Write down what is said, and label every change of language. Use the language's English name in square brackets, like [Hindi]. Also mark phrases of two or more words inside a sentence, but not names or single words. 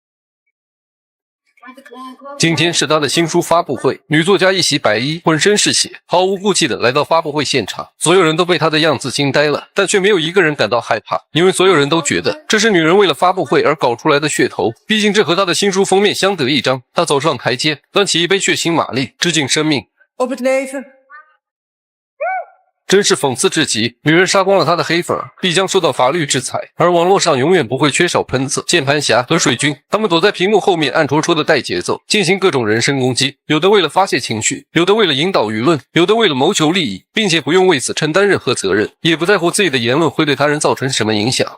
[Chinese] 今天是她的新书发布会，女作家一袭白衣，浑身是血，毫无顾忌的来到发布会现场。所有人都被她的样子惊呆了，但却没有一个人感到害怕，因为所有人都觉得这是女人为了发布会而搞出来的噱头。毕竟这和她的新书封面相得益彰。她走上台阶，端起一杯血腥玛丽，致敬生命。 [Dutch] Op het leven. [Chinese] 真是讽刺至极！女人杀光了他的黑粉，必将受到法律制裁。而网络上永远不会缺少喷子、键盘侠和水军，他们躲在屏幕后面暗戳戳的带节奏，进行各种人身攻击。有的为了发泄情绪，有的为了引导舆论，有的为了谋求利益，并且不用为此承担任何责任，也不在乎自己的言论会对他人造成什么影响。